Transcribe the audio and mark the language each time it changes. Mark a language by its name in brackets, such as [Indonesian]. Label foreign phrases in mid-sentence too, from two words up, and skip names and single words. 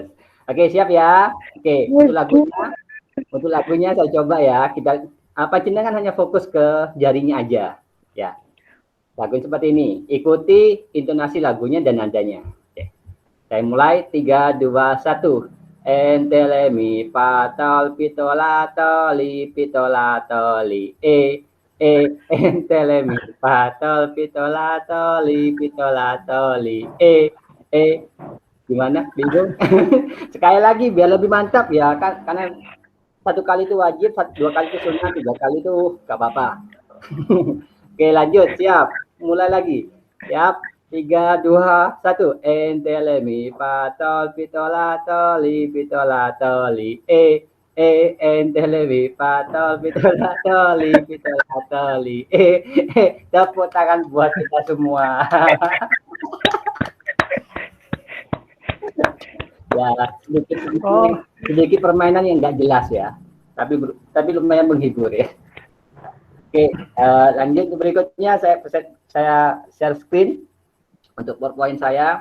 [Indonesian] Oke, siap ya. Oke, untuk lagunya saya coba ya. Panjenengan hanya fokus ke jarinya aja. Ya. Lagunya seperti ini. Ikuti intonasi lagunya dan nadanya. Oke. Saya mulai 3, 2, 1. Entele mi patol pitola toli entelemi patol pitolatoli pitolatoli gimana bingung. Sekali lagi biar lebih mantap ya kan, karena satu kali itu wajib, dua kali itu sunnah, tiga kali itu gak apa-apa. Oke lanjut, siap, mulai lagi, siap, 3, 2, 1, entelemi patol pitolatoli pitolatoli entelemi patol pitolatoli pitolatoli tepuk tangan buat kita semua. Ya sedikit permainan yang nggak jelas ya, tapi lumayan menghibur ya. Oke, lanjut berikutnya saya share screen untuk PowerPoint saya.